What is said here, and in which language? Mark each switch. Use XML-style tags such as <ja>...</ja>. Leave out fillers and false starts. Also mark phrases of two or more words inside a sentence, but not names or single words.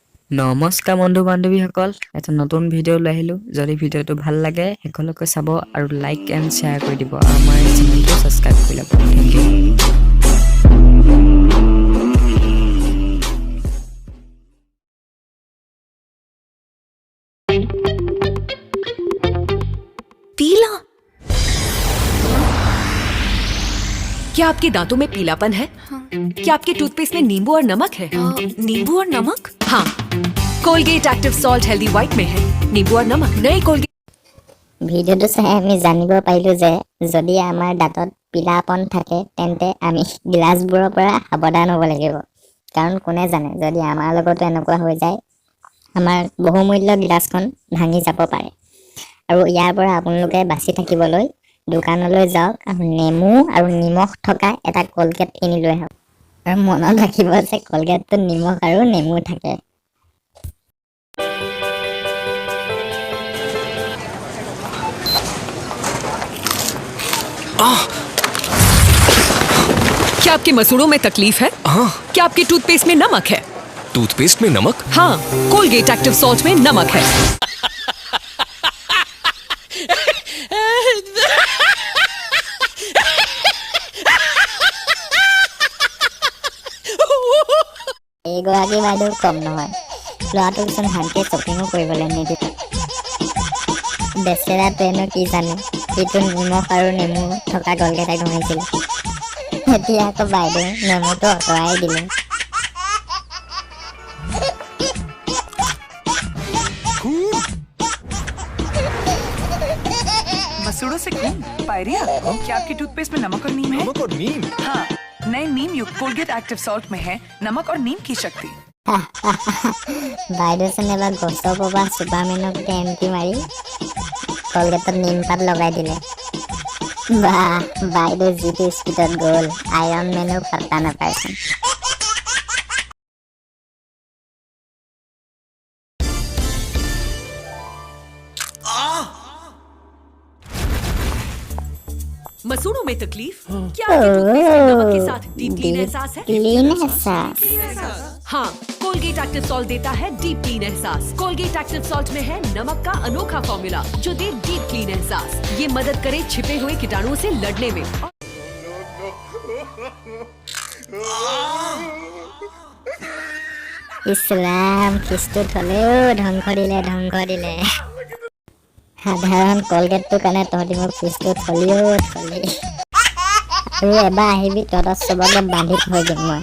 <as>নমস্কাৰ বন্ধু বান্ধৱীসকল, এটা নতুন ভিডিঅ' লৈ আহিলোঁ। যদি ভিডিঅ'টো ভাল লাগে সকলোকে চাব আৰু</as> <en>like and share</en> <as>কৰি দিব আৰু আমাৰ চেনেলটো ছাবস্ক্ৰাইব কৰি ল'ব।</as> <en>Thank you.</en> <hi>पीला? क्या आपके दांतों में पीलापन है? क्या आपके टूथपेस्ट में नींबू और नमक है? नींबू और नमक? हाँ, कोलगेट एक्टिव सॉल्ट हेल्दी व्हाइट में है नींबू और नमक। नए कोलगेट</hi> <as>ভিডিঅ'টো চাই আমি জানিব পাৰিলোঁ যে যদি আমাৰ দাঁতত পীলাপন থাকে তেন্তে আমি গিলাচবোৰৰ পৰা সাৱধান হ'ব লাগিব। কাৰণ কোনে জানে যদি আমাৰ লগতো এনেকুৱা হৈ যায় আমাৰ বহুমূল্য গিলাচখন ভাঙি যাব পাৰে। আৰু ইয়াৰ পৰা আপোনালোকে বাচি থাকিবলৈ দোকানলৈ যাওক আৰু নেমু আৰু নিমখ থকা এটা কলগেট কিনি লৈ আহক। আৰু মনত ৰাখিব যে কলগেটটোত নিমখ আৰু নেমু থাকে।</as> <hi>क्या आपके मसूड़ों में तकलीफ है? हाँ। क्या आपके टूथपेस्ट में नमक है? टूथपेस्ट में नमक? हाँ, कोलगेट एक्टिव सॉल्ट में नमक है।</hi> <as>এইগৰাকী বাইদেউ কম নহয়, ল'ৰাটোক চোন ভালকৈ শ্বপিঙো কৰিবলৈ নিদিলে। বেচেৰাটোৱেনো কি জানে সিটো নিমখ আৰু নেমু থকা কলগেট ঘঁহিছিল। এতিয়া আকৌ বাইদেউ নেমুটো আঁতৰাই দিলে।</as> <hi>मसूड़ों से खून पायरिया। क्या आपके टूथपेस्ट में नमक और नीम है? नमक और नीम? हाँ, नए नीम युक्त कोलगेट एक्टिव सॉल्ट में है नमक और नीम की शक्ति।</hi> <as>বাইদেউ চোন এবাৰ গছৰ পৰা চুপাৰমেনক টেণ্টি মাৰি কলগেটত নিমপাত লগাই দিলে। বাহ, বাইদেউ যিটো স্পীডত গ'ল আইৰণ মেনেও পাত্তা নাপায়চোন।</as> <hi>मसूड़ों में तकलीफ? क्या आपके टूथपेस्ट में नमक के साथ</hi> <en>deep clean</en> <hi>एहसास है? क्लीन एहसास। हाँ, कोलगेट एक्टिव सॉल्ट देता है</hi> <en>deep clean</en> <hi>एहसास। कोलगेट एक्टिव सॉल्ट में है नमक का अनोखा फॉर्मूला जो दे</hi> <en>deep clean</en> <hi>एहसास। ये मदद करे छिपे हुए कीटाणुओं से लड़ने में।</hi> <as>ইছৰাম খিষ্টুত হ'লেও ধ্বংস দিলে। সাধাৰণ কলগেটটোৰ কাৰণে তহঁতি মোক খিষ্টুত থলিও থলি। আৰু এবাৰ আহিবি তহঁতৰ চবকে বান্ধি থৈ দিম মই।</as>